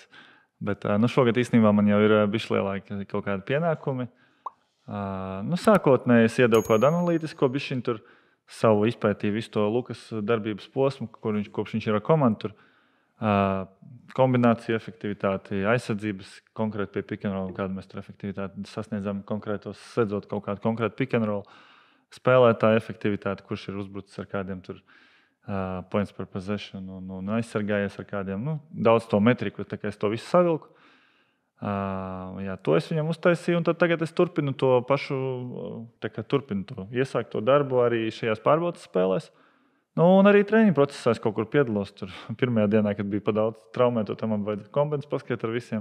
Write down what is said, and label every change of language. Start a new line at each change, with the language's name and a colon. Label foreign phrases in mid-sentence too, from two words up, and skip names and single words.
Latvian: Bet šogad īstenībā man jau ir bišķi lielāki kaut kādi pienākumi. Sākotnēji es iedevu kādu analītisko bišķiņu tur, savu izpētīju visu to Lukas darbības posmu, kopš viņš ir ar komandu tur. Kombināciju efektivitāti, aizsardzības konkrēti pie
English: pick and roll,
Latvian: kādu mēs tur efektivitāti sasniedzam konkrētos, sedzot kaut kādu konkrētu
English: pick and roll,
Latvian: spēlētāju efektivitāti, kurš ir uzbrucis ar kādiem tur
English: points per possession
Latvian: un aizsargājies ar kādiem, daudz to metriku, tā kā es to visu savilku. To es viņam uztaisīju, un tad tagad es turpinu to pašu, iesākt to darbu arī šajās pārbaudas spēlēs. Un arī treniņu procesā es kaut kur piedalos. Tur pirmajā dienā, kad bija pa daudz traumēto, tam man vajadzēja kombinācijas paskatīt ar visiem.